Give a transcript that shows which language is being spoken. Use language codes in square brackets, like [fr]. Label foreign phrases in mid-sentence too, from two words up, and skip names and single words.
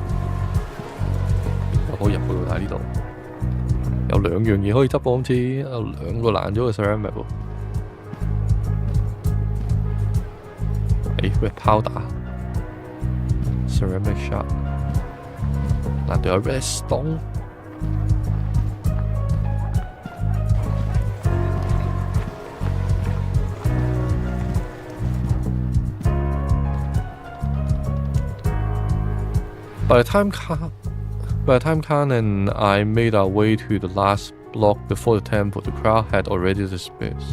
[yue] 又可以入去喎。睇呢度有兩樣嘢可以執喎，好似有兩個爛咗嘅 ceramic 喎。 [en] red powder ceramic shard， [yue] 難道有 [en] redstone？By the time Khan and I made our way to the last block before the temple, the crowd had already dispersed.